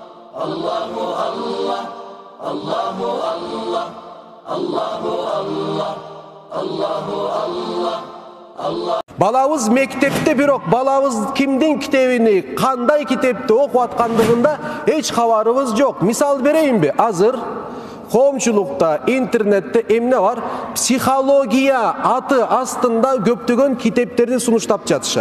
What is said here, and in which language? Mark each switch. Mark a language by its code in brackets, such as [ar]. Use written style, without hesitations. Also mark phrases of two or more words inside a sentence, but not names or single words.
[ar] الله الله، الله الله، الله الله، الله الله، الله. [ky] Балабыз мектепте, бирок балабыз кимдин китебини, кандай китепти окуп аткандыгында эч кабарыбыз жок. Мисал берейинби? Азыр коомчулукта, интернетте эмне бар? Психология аты астында көптөгөн китептерди сунуштап жатышат.